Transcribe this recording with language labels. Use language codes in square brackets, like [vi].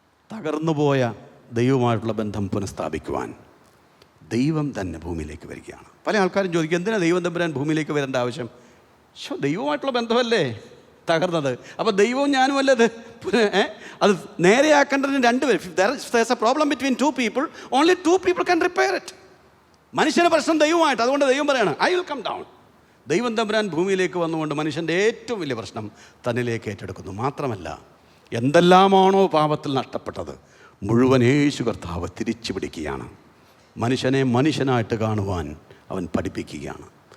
[ml] തകർന്നുപോയ ദൈവവുമായിട്ടുള്ള ബന്ധം പുനഃസ്ഥാപിക്കുവാൻ ദൈവം തന്നെ ഭൂമിയിലേക്ക് വരികയാണ്. പല ആൾക്കാരും ചോദിക്കും, എന്തിനാണ് ദൈവം തമ്പുരാൻ ഭൂമിയിലേക്ക് വരേണ്ട ആവശ്യം? ദൈവമായിട്ടുള്ള ബന്ധമല്ലേ തകർന്നത്? അപ്പോൾ ദൈവവും ഞാനും അല്ലേ അത് നേരെയാക്കേണ്ടതിന് രണ്ടുപേരും. [en] there's a problem between two people, only two people can repair it. [ml] മനുഷ്യന് പ്രശ്നം ദൈവമായിട്ട്. അതുകൊണ്ട് ദൈവം പറയാണ്, [en] I will come down. [ml] ദൈവം തമ്പുരാൻ ഭൂമിയിലേക്ക് വന്നുകൊണ്ട് മനുഷ്യൻ്റെ ഏറ്റവും വലിയ പ്രശ്നം തന്നിലേക്ക് ഏറ്റെടുക്കുന്നു. മാത്രമല്ല, എന്തെല്ലാമാണോ പാപത്തിൽ നഷ്ടപ്പെട്ടത് മുഴുവൻ യേശു കർത്താവ് തിരിച്ചു പിടിക്കുകയാണ്. മനുഷ്യനെ മനുഷ്യനായിട്ട് കാണുവാൻ അവൻ പഠിപ്പിക്കുകയാണ്.